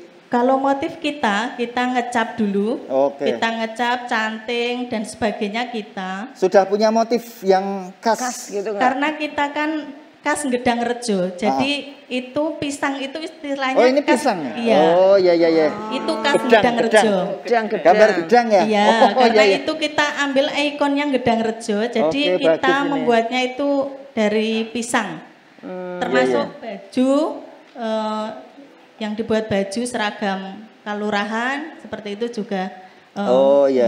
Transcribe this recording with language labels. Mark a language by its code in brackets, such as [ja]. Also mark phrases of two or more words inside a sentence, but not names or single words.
[id] Kalau motif kita ngecap dulu, Oke. kita ngecap, canting dan sebagainya kita. Sudah punya motif yang khas, Khas gitu nggak? Karena kita kan khas Gedang Rejo, jadi itu pisang itu istilahnya. Oh ini khas, pisang ya? Iya. Oh iya iya iya. Itu khas Gedang, Gedang gedang. Rejo. Gedang-gedang. Gambar gedang ya? Iya, Oh, karena iya, iya. itu kita ambil ikonnya Gedang Rejo, jadi Oke, kita bagus ini. membuatnya itu dari pisang. Termasuk baju yang dibuat baju seragam kalurahan seperti itu juga. Oh iya.